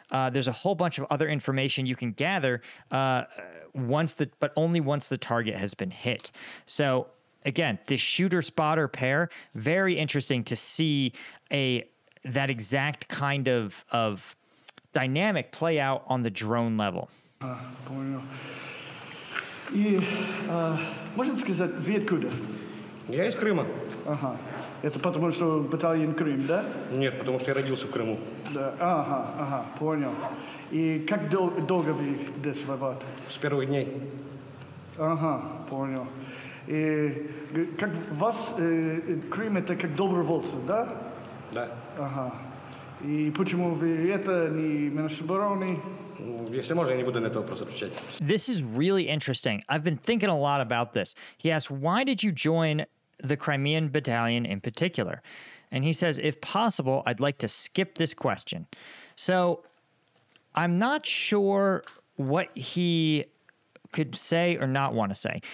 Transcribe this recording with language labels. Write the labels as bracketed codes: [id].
[en] There's a whole bunch of other information you can gather but only once the target has been hit. So again, the shooter-spotter pair, very interesting to see that exact kind of dynamic play out on the drone level. [ru] Понял. И можно сказать, вы откуда? Я из Крыма. Ага. Это потому, что батальон Крым, да? Нет, потому что я родился в Крыму. Да. Ага, понял. И как долго вы здесь воевали? С первых дней. Ага, понял. И как вас Крым это как добровольцы, да? Да. Ага. И почему вы это не Минобороны? Если можно, я не буду на этот вопрос отвечать. [en] This is really interesting. I've been thinking a lot about this. He asked, why did you join the Crimean Battalion in particular? And he says, if possible, I'd like to skip this question. So I'm not sure what he could say or not want to say.